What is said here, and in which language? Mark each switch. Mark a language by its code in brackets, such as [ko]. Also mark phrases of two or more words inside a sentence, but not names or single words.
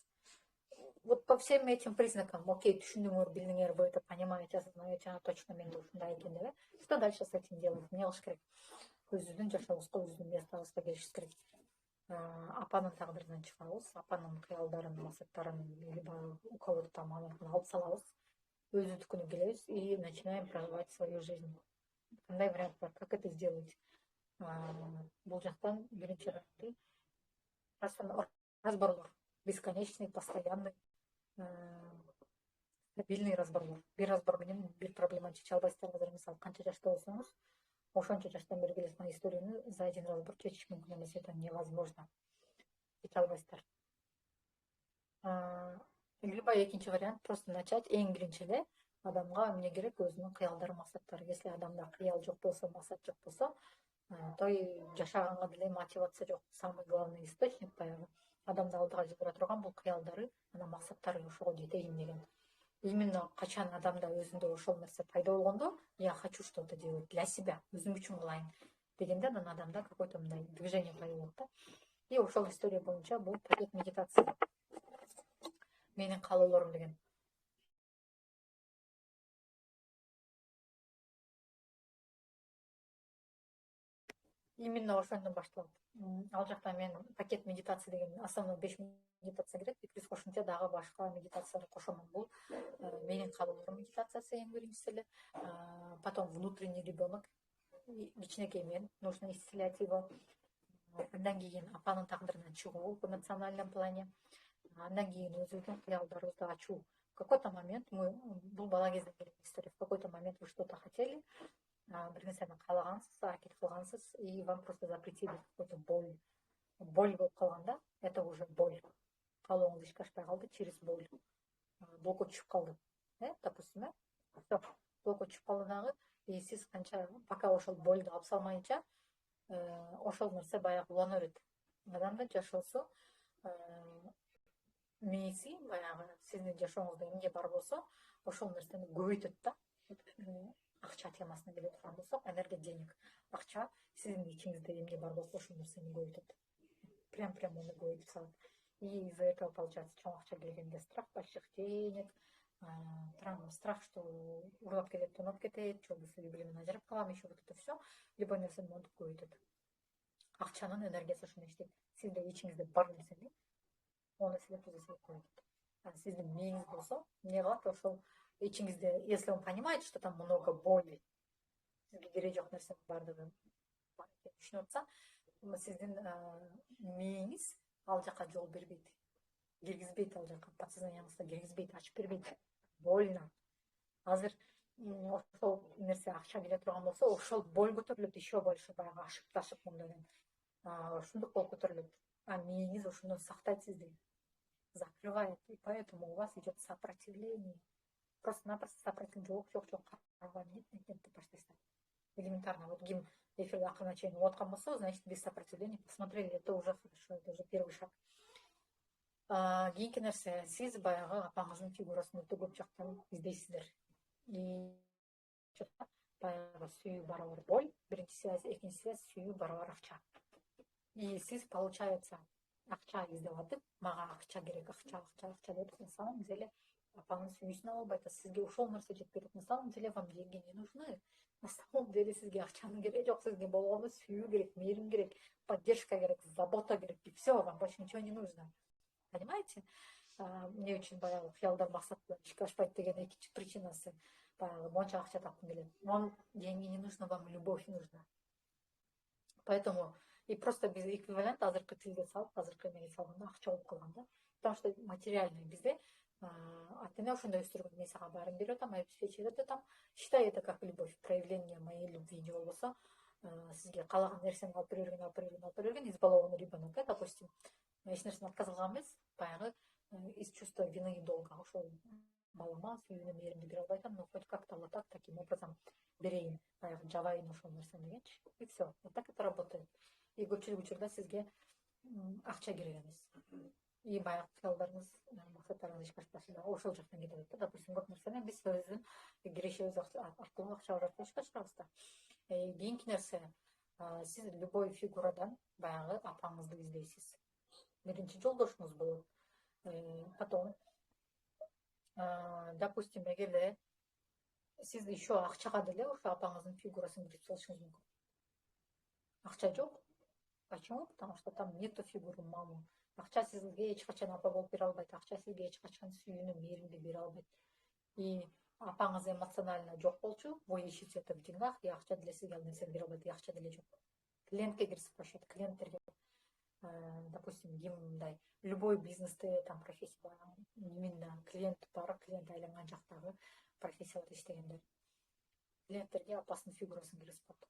[ru] Вот по всем этим признакам, окей, [ky] түшүндүңөр, билдиңер, [ru] вы это понимаете, осознаете, точно [ky] менде ушундай экен деп, [ru] что дальше с этим делать? [ky] Эмне кылыш керек? Өзүбүздүн жашообузга, өзүбүздүн местабызга келишибиз керек. Апанын тагдырынан чыгабыз, апанын кыялдарын, максаттарын, [ru] либо у кого-то там [ky] алып салабыз, өзүбүздүкүнө келебиз [ru] и начинаем проживать свою жизнь. [ky] Кандай вариант бар? [ru] Как это сделать? [ky] Бул жактан биринчи разборлор, [ru] бесконечный, постоянный, стабильный [ky] разборлор. Бир разбор менен бир проблеманы чече албайсыздар. Азыр мисалы канча жашта болсоңуз, ошончо жаштан бери келе жаткан историяны [ru] за один разбор [ky] чечиш мүмкүн эмес, [ru] это невозможно. [ky] Чече албайсыздар. Либо экинчи вариант, [ru] просто начать [ky] эң биринчи эле адамга эмне керек? Өзүнүн кыялдары, максаттары. Если адамда кыял жок болсо, максат жок болсо, той жашаганга деле мотивация жок. [ru] Самый главный источник [ky] баягы адамды алдыга жылдыра турган бул кыялдары, анан максаттары ошого жетейин деген. Именно качан адамда өзүндө ошол нерсе пайда болгондо, [ru] я хочу что-то делать для себя, [ky] өзүм үчүн кылайын дегенде, анан адамда какой-то мындай движение пайда болот да. И ошол история боюнча бул пакет медитация. Менин каалоолорум деген. Именно ошондон башталат. Ал жакта мен пакет медитация деген основной 5 медитация кирет, плюс кошумча дагы башка медитацияларды кошомун. Бул менин каалоолорум медитациясы эң биринчиси эле. [ru] Потом внутренний ребенок, [ky] кичинекей мен, [ru] нужно исцелять его. [ky] Андан кийин апанын тагдырынан чыгуу [ru] в эмоциональном плане. [ky] Андан кийин өзүбүздүн кыялдарыбызды ачуу. [ru] В какой-то момент мы, [ky] бул бала кезден келген история, [ru] в какой-то момент вы что-то хотели, [ky] бир нерсени каалагансыз, аракет кылгансыз, [ru] и вам просто запретили какую-то боль. [ky] Боль болуп калганда, [ru] это уже боль. [ky] Каалооңуз ишке ашпай калды [ru] через боль. [ky] Блокко түшүп калды. [ru] Допустим, все, [ky] блокко түшүп калды дагы, и сиз канча пока ошол больду алып салмайынча, ошол нерсе баягы улана берет. Адамдын жашоосу мээси баягы сиздин жашооңузда эмне бар болсо, ошол нерсени көбөйтөт да. Акча темасына келе турган болсок, энергия, денег. Акча сиздин ичиңизде эмне бар болсо, ошол нерсени көбөйтөт. Прям оны көбөйтүп салат. [ru] И из-за этого получается [ky] чоң акча келгенде [ru] страх больших денег, страх, что [ky] урлап кетет, тонап кетет, же болбосо бийлигин ажырап калам, [ru] еще вот это все. [ky] Любой нерсени монтип көбөйтөт. Акчанын энергиясы ошондой иштейт. Сиздин ичиңизде бар нерсени оны силер түзөсөк көбөйтөт. Сиздин мээңиз болсо, эмне кылат? Ошол ичиңизде, [ru] если он понимает, что там много боли, [ky] сизге кереги жок нерсенин баардыгы түшүнүп атса, сиздин мээңиз ал жака жол бербейт, киргизбейт, ал жака подсознанияңызга киргизбейт, ачып бербейт. [ru] Больно. [ky] Азыр ошол нерсе акча келе турган болсо, ошол боль көтөрүлөт [ru] еще больше, [ky] баягы ашып мындай ушундук болуп көтөрүлөт. Мээңиз ошондон сактайт сизди, [ru] закрывает, и поэтому у вас идет сопротивление. Просто-напросто сопротивление. [ky] Жок, нет, деп баштайсыздар. Элементарно. Вот ким эфирде акырына чейин угуп аткан болсо, [ru] значит, без сопротивления посмотрели, это уже хорошо, это уже первый шаг. [ky] Кийинки нерсе, сиз баягы апаңыздын фигурасын өтө көп жактан издейсиздер. И баягы сүйүү барабар боль, биринчи связь, экинчи связь, сүйүү барабар акча. И сиз, получается, акча издеп атып, мага акча керек, акча деп, на самом деле апаңыз сүйүүсүн ала албайт, сизге ушул нерсе жетпей атат. [ru] На самом деле вам деньги не нужны. На самом деле [ky] сизге акчанын кереги жок, сизге болгону сүйүү керек, мээрим керек, поддержка керек, забота керек, [ru] и все, вам больше ничего не нужно. Понимаете? [ky] Эмне үчүн баягы кыялдар максат менен ишке ашпайт деген экинчи причинасы, баягы монча акча тапкым келет. [ru] Вам деньги не нужно, вам любовь нужна. Поэтому и просто без эквивалент [ky] азыркы тилге салып, азыркы эмеге салганда акча болуп калган да. [ru] Потому что материальный [ky] bizde ата эне ошондой өстүргөн, мен сага баарын берип атам, обеспечивать атам. [ru] Считай это как любовь, проявление моей любви [ky] же болбосо, сизге каалаган нерсени алып бере берген, алып бере берген, алып бере берген, [ru] избалованный ребенок, допустим. [ky] Эч нерсени аткарган эмес, баягы [ru] из чувства вины и долга [ky] ошол балама сүйүүнү, мээримди бере албай атам, [ru] но хоть как-то вот так, таким образом [ky] берейин, баягы жабайын ошол нерсени дегенчи. [ru] И все. Вот так это работает. [ky] И көпчүлүк учурда сизге акча керек эмес. И баягы кыялдарыңыз, максаттарыңыз ишке ашпаса ошол жактан кетет да. Допустим, көп нерсени биз өзүбүздүн кирешибиз аркылуу акча аркылуу ишке ашырабыз да. Кийинки нерсе, сиз любой фигурадан баягы апаңызды издейсиз. Биринчи жолдошуңуз болот. Потом, допустим, эгерде сиз еще акчага деле ошо апаңыздын фигурасын кирип салышыңыз мүмкүн. Акча жок. [ru] Почему? Потому что там нету фигуры мамы. [ky] Акча сизге эч качан апа болуп бере албайт. Акча сизге эч качан сүйүүнү, мээримди бере албайт. И апаңыз эмоционально жок болчу, [ru] вы ищете это в деньгах, [ky] и акча деле сизге ал нерсени бере албайт, и акча деле жок. Клиентке кирип спрашивать, клиенттерге, допустим, ким мындай любой бизнесте там профессия именно клиент бар, клиент айланган жактагы профессияларда иштегендер. Клиенттерге апасынын фигурасын киргизип коет.